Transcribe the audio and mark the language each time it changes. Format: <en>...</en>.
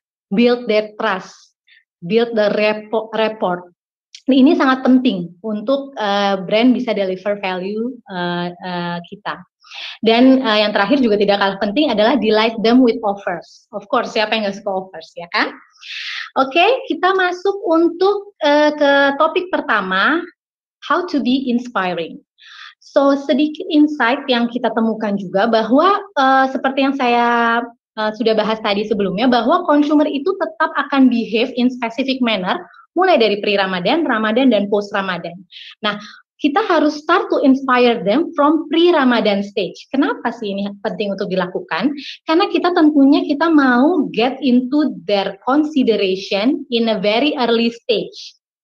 <en>Build their trust, build the rapport.</en> <id>Ini sangat penting untuk brand bisa</id> <en>deliver value</en> <id>kita. Dan yang terakhir juga tidak kalah penting adalah</id> <en>delight them with offers. Of course,</en> <id>siapa yang nggak suka offers, ya kan? Oke, kita masuk untuk ke topik pertama,</id> <en>how to be inspiring.</en> <id>So, sedikit insight yang kita temukan juga bahwa seperti yang saya sudah bahas tadi sebelumnya, bahwa consumer itu tetap akan</id> <en>behave in specific manner</en> <id>mulai dari pre-Ramadan, Ramadan, dan post-Ramadan. Nah, kita harus</id> <en>start to inspire them from pre-Ramadan stage.</en> <id>Kenapa sih ini penting untuk dilakukan? Karena kita tentunya kita mau</id> <en>get into their consideration in a very early stage.</en>